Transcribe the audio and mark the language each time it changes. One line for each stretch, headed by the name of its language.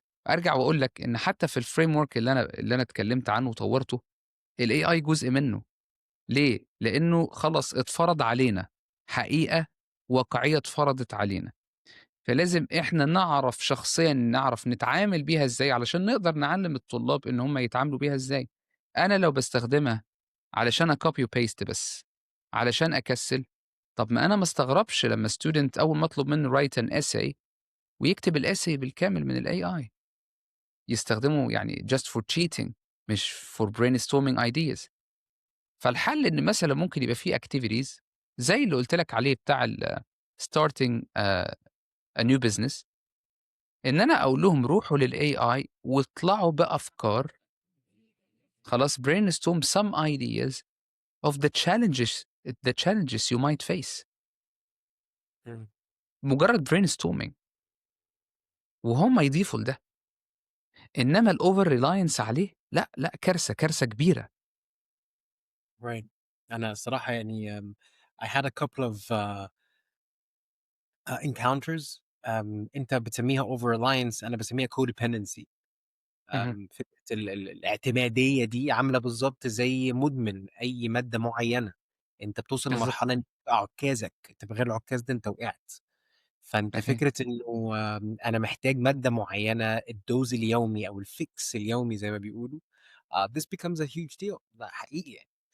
Arabic: أرجع وأقول لك إن حتى في الframework اللي أنا اتكلمت عنه وطوّرته، الAI جزء منه، ليه؟ لإنه خلاص اتفرض علينا، حقيقة واقعية اتفرضت علينا، فلازم إحنا نعرف شخصيًا نعرف نتعامل بيها إزاي علشان نقدر نعلّم الطلاب إن هم يتعاملوا بيها إزاي. أنا لو باستخدمها علشان أcopy وpaste بس، علشان أكسّل، طب ما أنا ما استغربش لمّا student أول ما أطلب منه
English: write an essay
Arabic: ويكتب الessay بالكامل من الAI. يستخدموا يعني
English: just for cheating
Arabic: مش
English: for brainstorming ideas.
Arabic: فالحل إن مثلًا ممكن يبقى في activities زي اللي قُلت لك عليه بتاع starting a new business، إن أنا أقول لهم روحوا للAI واطلعوا بأفكار، خلاص
English: brainstorm some ideas of the challenges you might face. إمم.
Arabic: مجرد brainstorming وهُم يضيفوا لده، إنما الover reliance عليه لأ، لأ كارثة، كارثة كبيرة.
English: right.
Arabic: أنا الصراحة يعني
English: I had a couple of encounters
Arabic: أنت بتسميها
English: over reliance
Arabic: أنا باسميها
English: codependency. اهم،
Arabic: فكرة الاعتمادية دي عاملة بالضبط زي مدمن أي مادة معيّنة، أنت بتوصل بالضبط، لمرحلة إن عكازك، أنت من غير العكاز ده أنت وقعت. فأنت أها. فكرة إنه أنا محتاج مادة معيّنة الدوز اليومي أو الfix اليومي زي ما بيقولوا
English: this becomes a huge deal
Arabic: ده حقيقي يعني.